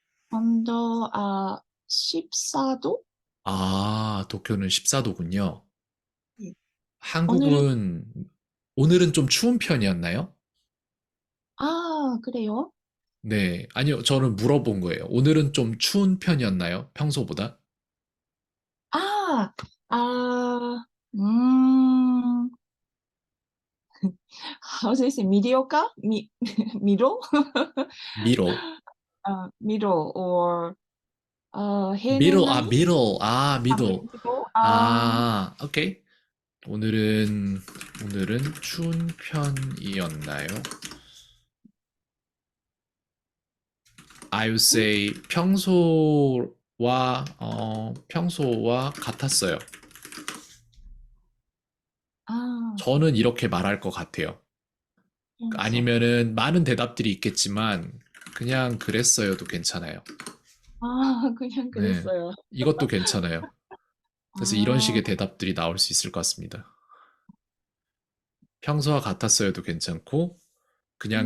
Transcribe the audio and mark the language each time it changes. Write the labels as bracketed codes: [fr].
[ko] 온도 14도? 아, 도쿄는 14도군요. 네. 오늘은 한국은 오늘은 좀 추운 편이었나요? 그래요? 네, 아니요, 저는 물어본 거예요. 오늘은 좀 추운 편이었나요? 평소보다? [en] 아, 아, 음, how do you say mediocre? middle? middle. middle or middle, [ko] 해는 아, 아니? [en] middle, 아, middle. middle? [ko] 아, 오케이. 오늘은, 오늘은 추운 편이었나요? [en] I would say [ko] 평소와 같았어요. 아, 저는 이렇게 말할 것 같아요. 평소. 아니면은 많은 대답들이 있겠지만 그냥 그랬어요도 괜찮아요. 그냥 그랬어요. 이것도 괜찮아요. 그래서 이런 아, 식의 대답들이 나올 수 있을 것 같습니다. 평소와 같았어요도 괜찮고 그냥